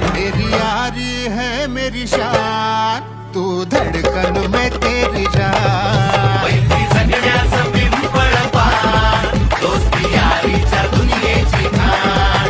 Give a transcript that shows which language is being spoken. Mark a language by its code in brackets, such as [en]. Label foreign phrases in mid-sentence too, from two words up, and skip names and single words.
[hi] तेरी यारी है मेरी शान, तू धड़कन में तेरी जान। [mr] मैत्री जगण्याचं पिंपळ पान, दोस्ती यारीच्या दुनियेची खाण।